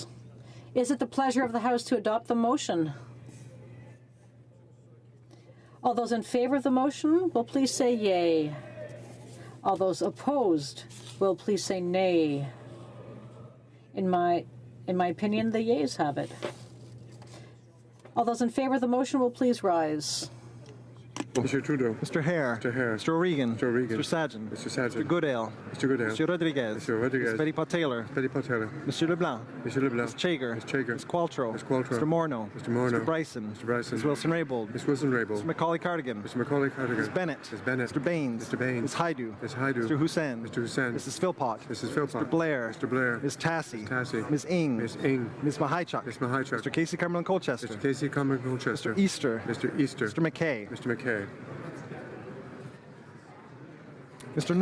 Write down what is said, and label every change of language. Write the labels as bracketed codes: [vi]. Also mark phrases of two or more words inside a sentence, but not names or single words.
[en] Is it the pleasure of the House to adopt the motion? All those in favor of the motion will please say yay. All those opposed will please say nay. In my opinion, the yeas have it. All those in favor of the motion will please rise. Mr. Trudeau. Mr. Hare. Mr. Hare. Mr. O'Regan. Mr. O'Regan. Mr. Sargent. Mr. Sargent. Mr. Goodale. Mr. Goodale. Mr. Rodriguez. Mr. Rodriguez. Ms. Petty Taylor. Petty Taylor. Mr. Leblanc. Mr. Leblanc. Ms. Chager. Ms. Chager. Ms. Qualtrough. Ms. Qualtrough. Mr. Morneau. Mr. Morneau. Mr. Bryson. Mr. Bryson. Ms. Wilson-Raybould. Ms. Wilson-Raybould. Mr. Macaulay Cardigan. Mr. Macaulay Cardigan. Ms. Bennett. Ms. Bennett. Mr. Baines. Mr. Baines. Ms. Haidu. Ms. Haidu. Mr. Hussain. Mr. Hussain. Mrs. Philpott. Mrs. Philpott. Mr. Blair. Mr. Blair. Ms. Tassie. Ms. Tassie. Ms. Ing. Ms. Ing. Ms. Mahichuk. Ms. Mahichuk. Mr. Casey Cumberland Colchester. Mr. Casey Cumberland Colchester. Mr. Easter. Mr. Easter. Mr. McKay. Mr. McKay.